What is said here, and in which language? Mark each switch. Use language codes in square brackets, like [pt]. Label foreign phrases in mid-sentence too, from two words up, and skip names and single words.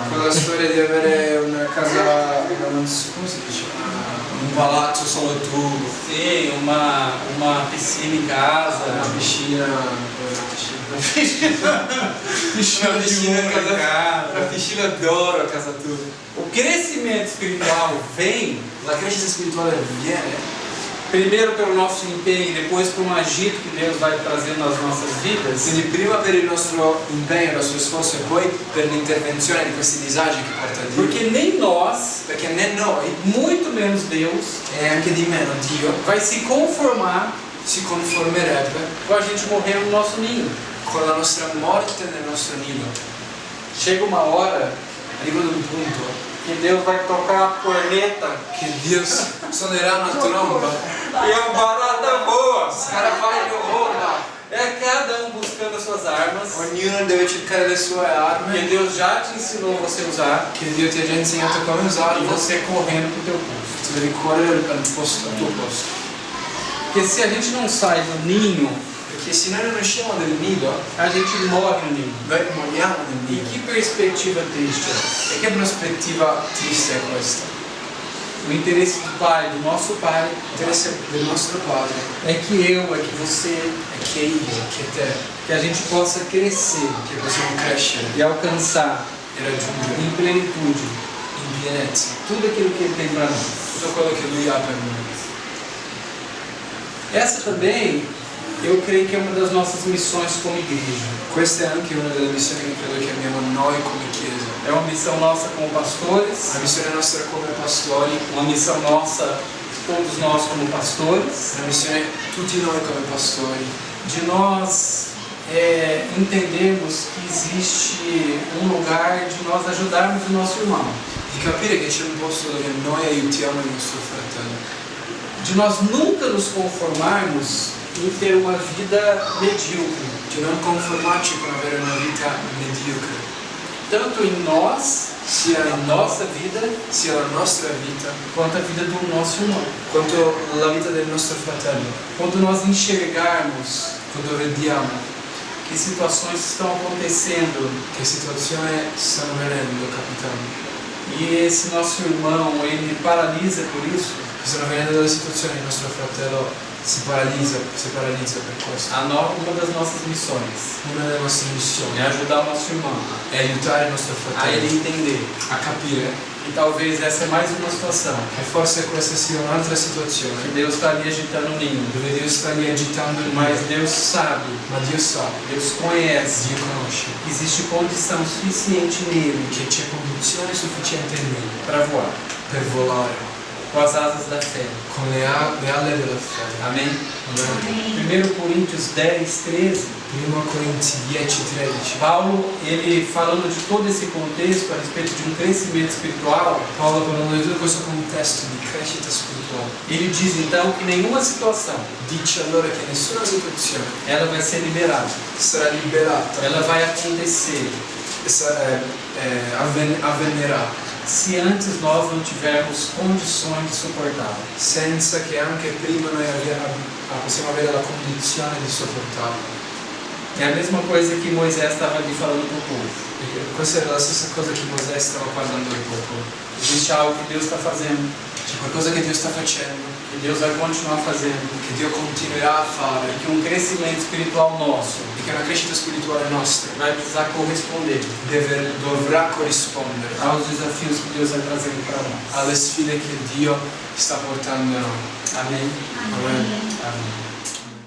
[it] Quella storia di avere una casa, come si dice? Un palazzo solo tu, [pt] sim, uma piscina em casa, [it] una piscina [pt] piscina de ouro em casa. [it] una piscina d'oro a casa tua. [pt] O crescimento espiritual vem [it] La crescita spirituale viene [pt] primeiro pelo nosso empenho, depois por um agito que Deus vai trazendo nas nossas vidas. [it] quindi prima per il nostro impegno, il nostro sforzo e poi per l'intervenzione di questi disagi che porta Dio. [pt] Porque nem nós, [it] Perché né noi [pt] muito menos Deus, [it] e anche di meno Dio [pt] vai se conformar [it] si conformerebbe [pt] com a gente morrer no nosso ninho. [it] con la nostra morte nel nostro nido. [pt] Chega uma hora [it] Arriva ad un punto [pt] que Deus vai tocar a corneta [it] che Dio suonerà una tromba, [pt] e a barata voa. [it] Scarafaglio vola, [pt] É cada um buscando as suas armas, [it] ognuno deve cercare le sue [pt] que [it] armi, [pt] Deus já te ensinou você a usar, [it] che Dio ti ha già insegnato come [pt] e [it] usarle, [pt] você correndo pro teu posto. [it] tu devi correre al tuo posto. [pt] Porque se a gente não sai do ninho, [it] Perché se noi non usciamo del nido, [pt] a gente morre no ninho. [it] noi moriamo nel [pt] E [it] nido. [pt] que perspectiva triste é. [it] E che prospettiva triste è questa? [pt] O interesse do Pai, do nosso Pai, [it] L'interesse del nostro Padre [pt] é que eu, é que você, [it] è che io, che te, [pt] que a gente possa crescer [it] che possiamo crescere [pt] e alcançar [it] e raggiungere [pt] em plenitude [it] in pienezza [pt] tudo aquilo que Ele tem para nós. [it] tutto quello che Lui ha per noi. [pt] Essa também, eu creio que é uma das nossas missões como igreja. [it] Questa è anche una delle missioni che credo che abbiamo noi come Chiesa. [pt] É uma missão nossa como pastores, [it] Una missione nostra come pastori, [pt] uma missão nossa, todos nós como pastores, [it] una missione tutti noi come pastori, [pt] de nós entendermos que existe um lugar de nós ajudarmos o nosso irmão, [it] di capire che c'è un posto dove noi aiutiamo il nostro fratello, [pt] de nós nunca nos conformarmos em ter uma vida medíocre, [it] di non conformarci con avere una vita mediocre, [pt] tanto em nós, [it] sia [pt] na [it] in [pt] nossa vida, [it] sia la nostra vita, [pt] quanto a vida do nosso irmão. [it] quanto la vita del nostro fratello, [pt] Quando nós enxergarmos [it] quando vediamo [pt] que situações estão acontecendo [it] che situazioni stanno venendo, capitando, [pt] e esse nosso irmão, ele paralisa por isso, [it] che stanno venendo delle situazioni, il nostro fratello si paralizza per questo. [pt] uma das nossas missões [it] Una delle nostre missioni [pt] é ajudar o nosso irmão [it] è aiutare il nostro [pt] a ele [it] fratello [pt] entender [it] a capire [pt] que talvez essa é mais uma situação [it] che forse questa sia un'altra [pt] que [it] situazione [pt] Deus está ali agitando o ninho, [it] dove Dio sta lì agitando il [pt] mas [it] mare, [pt] Deus sabe, [it] ma Dio sa, [pt] Deus conhece [it] Dio conosce [pt] que existe condição suficiente nele [it] che c'è condizione sufficiente in lui [pt] para voar [it] per volare [pt] com as asas da fé. [it] con le alle della fede. [pt] Amém? [it] Amen. [pt] 1 Coríntios 10, 13. [it] 1 Corinzi 10:13. [pt] Paulo, ele falando de todo esse contexto a respeito de um crescimento espiritual, [it] Paolo parlando di tutto questo contesto di crescita spirituale [pt] ele diz então que nenhuma situação [it] dice allora che nessuna situazione [pt] ela vai ser liberada, [it] sarà liberata [pt] ela vai acontecer [it] e avverrà [pt] se antes nós não tivermos condições de suportá-la. [it] senza che anche prima noi possiamo avere la condizione di sopportarlo. [pt] É a mesma coisa que Moisés estava ali falando para o povo. [it] Perché questa era la stessa cosa che Mosè stava parlando al popolo. [pt] Existe algo que Deus está fazendo, [it] C'è qualcosa che Dio sta facendo, [pt] que Deus vai continuar fazendo, [it] che Dio continuerà a fare, [pt] e que um crescimento espiritual nosso [it] e che una crescita spirituale nostra [pt] vai precisar corresponder [it] dovrà corrispondere [pt] aos desafios que Deus vai trazendo para nós. [it] alle sfide che Dio sta portando a noi. [pt] Amém? [it] Amen. [pt] Amém.